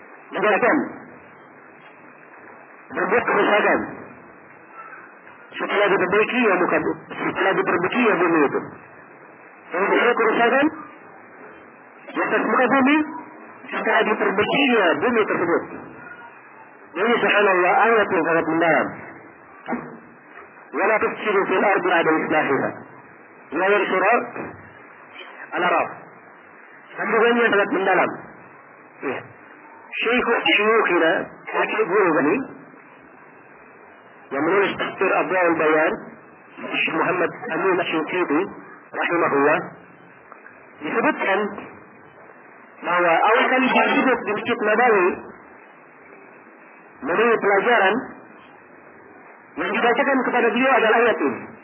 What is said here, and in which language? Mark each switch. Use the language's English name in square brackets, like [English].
[Indonesian] Jangan berbuat kerusakan setelah diperbaiki ya muka, setelah diperbaiki ya bumi itu. Kalau berbuat kerusakan di atas muka bumi setelah diperbaiki ya bumi tersebut. Jadi subhanallah, ayat yang sangat mendalam. [Arabic] ولا تفسدوا في الأرض بعد إصلاحها. [Indonesian] Ayat surah Al-A'raf. Kandungannya sangat mendalam. Syekhul Syukhina, wakil guru kami, yang menulis tafsir Abdul Bayan, Syekh Muhammad Amin Syukhidi, rahimahullah, disebutkan bahwa awal kali dia duduk di Masjid Nabawi, menurut pelajaran, yang dibacakan kepada beliau adalah ayat ini.